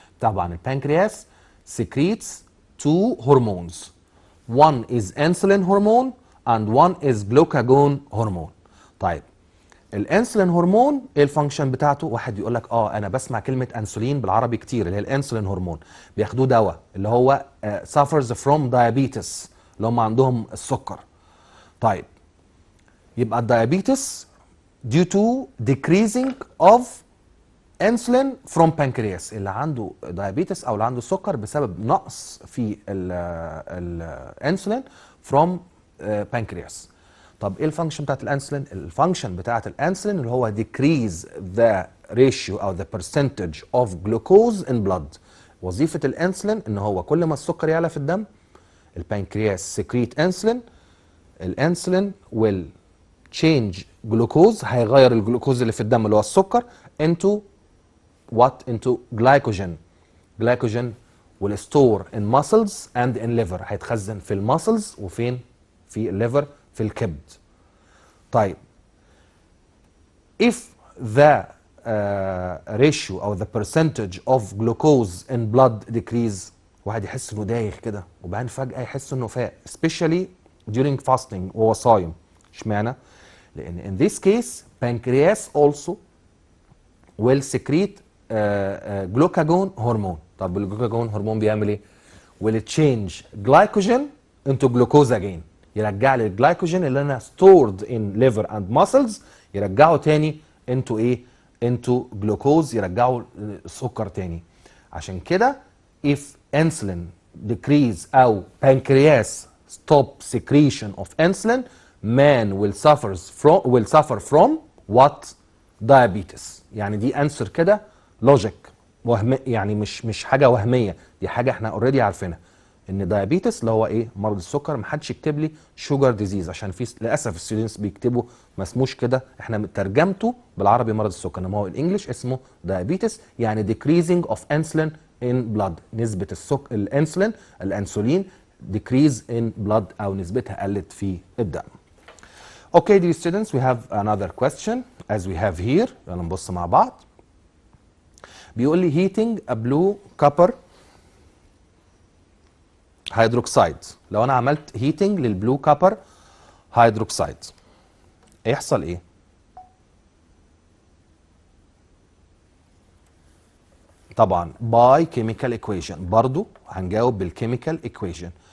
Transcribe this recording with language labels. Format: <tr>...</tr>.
<ar>طبعا البنكرياس</ar> <en>secretes two hormones. One is insulin hormone and one is glucagon hormone.</en> <ar>طيب الانسولين هرمون ايه الفانكشن بتاعته؟ واحد يقول لك انا بسمع كلمه انسولين بالعربي كتير، اللي هي الانسولين هرمون، بياخدوه دواء اللي هو</ar> <en>suffers from diabetes،</en> <ar>اللي هم عندهم السكر. طيب يبقى الدايابيتس</ar> <en>due to decreasing of insulin from pancreas،</en> <ar>اللي عنده diabetes او اللي عنده سكر بسبب نقص في الانسولين from pancreas. طب ايه الفانكشن بتاعت الانسولين؟ الفانكشن بتاعت الانسولين اللي هو</ar> <en>decrease the ratio</en> <ar>او</ar> <en>the percentage of glucose in blood.</en> <ar>وظيفة الانسولين ان هو كل ما السكر يعلى في الدم البنكرياس secrete انسولين، الانسولين</ar> <en>will change glucose،</en> <ar>هيغير الجلوكوز اللي في الدم اللي هو السكر</ar> <en>into what؟ into glycogen. glycogen will store in muscles and in liver،</en> <ar>هيتخزن في المسلز وفين؟ في الليفر، في الكبد. طيب</ar> <en>if the ratio</en> <ar>او</ar> <en>the percentage of glucose in blood decrease،</en> <ar>واحد يحس انه دايخ كده وبعدين فجأة يحس انه فاق</ar> <en>especially during fasting</en> <ar>وهو صايم. اشمعنى؟ لان</ar> <en>in this case pancreas also will secrete glucagon hormone.</en> <ar>طب الجلوكاجون هرمون بيعمل ايه؟</ar> <en>will change glycogen into glucose again،</en> <ar>يرجع لي الجلايكوجين اللي انا</ar> <en>stored in liver and muscles،</en> <ar>يرجعه تاني into ايه؟ into glucose، يرجعه سكر تاني. عشان كده</ar> <en>if insulin decrease او pancreas stop secretion of insulin, man will suffer from what؟ diabetes.</en> <ar>يعني دي انسر كده لوجيك، يعني مش حاجه وهميه، دي حاجه احنا اوريدي عارفينها ان دايابيتس اللي هو ايه؟ مرض السكر. محدش يكتب لي شوجر ديزيز عشان في للاسف الستودنتس بيكتبوا ما اسموش كده، احنا ترجمته بالعربي مرض السكر، انما هو الانجليش اسمه دايابيتس، يعني</ar> <en>decreasing of insulin in blood،</en> <ar>نسبه الانسولين decrease in blood او نسبتها قلت في الدم.</ar> <en>Okay dear students, we have another question as we have here.</en> <ar>يلا نبص مع بعض. بيقول لي heating a blue copper هيدروكسيد. لو انا عملت هيتنج للبلو كابر هيدروكسيد هيحصل ايه؟ طبعا باي كيميكال ايكويشن، برضو هنجاوب بالكيميكال ايكويشن.</ar>